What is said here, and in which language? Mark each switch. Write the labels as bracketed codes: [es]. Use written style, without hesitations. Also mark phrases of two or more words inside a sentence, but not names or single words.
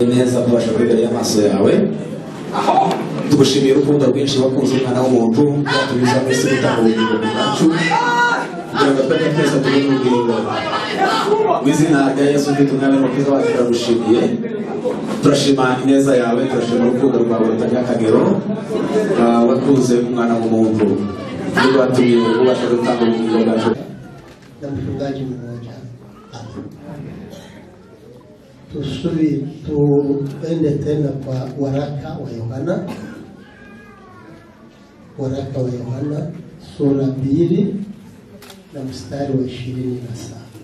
[rn] neza kubasha kwibera y'amaso yawe tugushimiye urukundo rwinshi wakunze umwana w'umuntu yatubiza mwese gutanga ubugingo bwacu kugira ngo twebwe twese tubone ubugingo mw'izina rya Yesu Kristo umwami n'umukiza wacu turagushimiye turashima ineza yawe turashima urukundo rwawe rutagira akagero wakunze umwana w'umuntu niba watumye ubasha gutanga ubugingo bwacu [sw] na mchungaji mmoja. Tuende tena kwa waraka wa Yohana. Waraka wa Yohana sura 2 na mstari wa 27.